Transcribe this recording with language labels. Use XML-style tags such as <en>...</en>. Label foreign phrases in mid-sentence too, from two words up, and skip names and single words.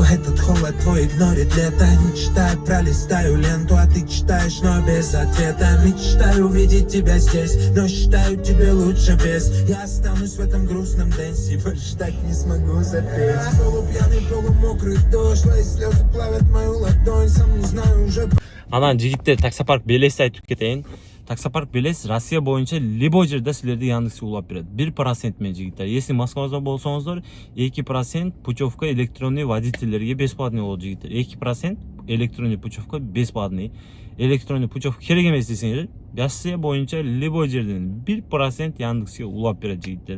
<ru>Этот холод твой игнорит лето. Не читаю, пролистаю ленту, а ты читаешь, но без ответа. Мечтаю увидеть тебя здесь, но считаю тебе лучше без. Я останусь в этом грустном дэнсе, больше так не смогу запеть. Полупьяный, полумокрый дождь, твои слезы плавят мою ладонь. Сам не знаю уже.</ru> <ky>Анан жигиттер таксопарк Белести айтып кетейин. Таксопарк Белес Россия боюнча любой жерде силерди Яндекс улап берет. 1% менен жигиттер. Если Москвада болсоңуздар, 2% путевка электронный водительдерге бесплатный болот жигиттер. 2%</ky> <ru>электронный путевка бесплатный. Электронный путевка</ru> <ky>керек эмес десеңер, Россия боюнча любой жерден 1% Яндекске улап берет жигиттер.</ky>